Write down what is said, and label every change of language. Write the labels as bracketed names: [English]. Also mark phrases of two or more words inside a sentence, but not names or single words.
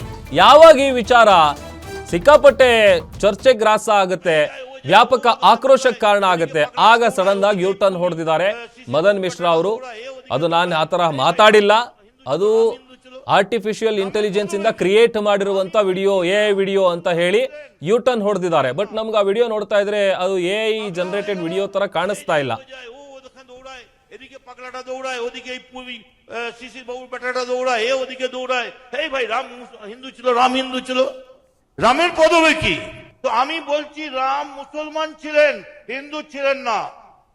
[Kannada] ಯಾವಾಗ ಈ ವಿಚಾರ ಸಿಕ್ಕಾಪಟ್ಟೆ ಚರ್ಚೆ ಗ್ರಾಸ ಆಗುತ್ತೆ, ವ್ಯಾಪಕ ಆಕ್ರೋಶಕ್ಕೆ ಕಾರಣ ಆಗುತ್ತೆ, ಆಗ ಸಡನ್ ಆಗಿ [English] U turn [Kannada] ಹೊಡೆದಿದ್ದಾರೆ ಮದನ್ ಮಿಶ್ರಾ ಅವರು. ಅದು ನಾನು ಆ ಥರ ಮಾತಾಡಿಲ್ಲ, ಅದು [English] artificial intelligence [Kannada] ಇಂದ ಕ್ರಿಯೇಟ್ ಮಾಡಿರುವಂತ ವಿಡಿಯೋ, [English] AI video [Kannada] ಅಂತ ಹೇಳಿ [English] U turn [Kannada] ಹೊಡೆದಿದ್ದಾರೆ. ಬಟ್ ನಮ್ಗೆ ಆ ವಿಡಿಯೋ ನೋಡ್ತಾ ಇದ್ರೆ ಅದು [English] AI generated video [Kannada] ತರ ಕಾಣಿಸ್ತಾ ಇಲ್ಲ. [Bangla] এদিকে পাগলাটা দৌড়ায়, ওদিকে এই পুরী শিশির বাবুর বেটাটা দৌড়ায়, এ ওদিকে দৌড়ায়। এই ভাই, রাম হিন্দু ছিল, রাম হিন্দু ছিল, রামের পদবী কি? তো আমি বলছি রাম মুসলমান ছিলেন, হিন্দু ছিলেন না।